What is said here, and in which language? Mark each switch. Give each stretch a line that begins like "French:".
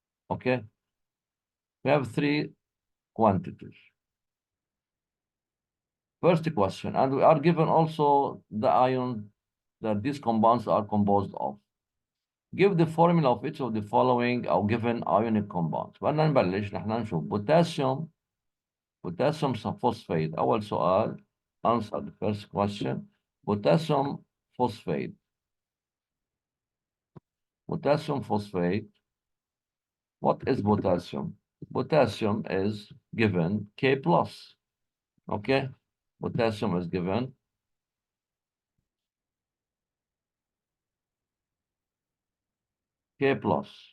English: Okay, we have 3 quantities. First question, and we are given also the ion that these compounds are composed of. Give the formula of each of the following أو given ionic compounds.
Arabic: بدنا نبلش نحن نشوف potassium phosphate. أول سؤال,
English: answer the first question. Potassium phosphate. Potassium phosphate. What is potassium? Potassium is given K plus. Okay, potassium is given K plus.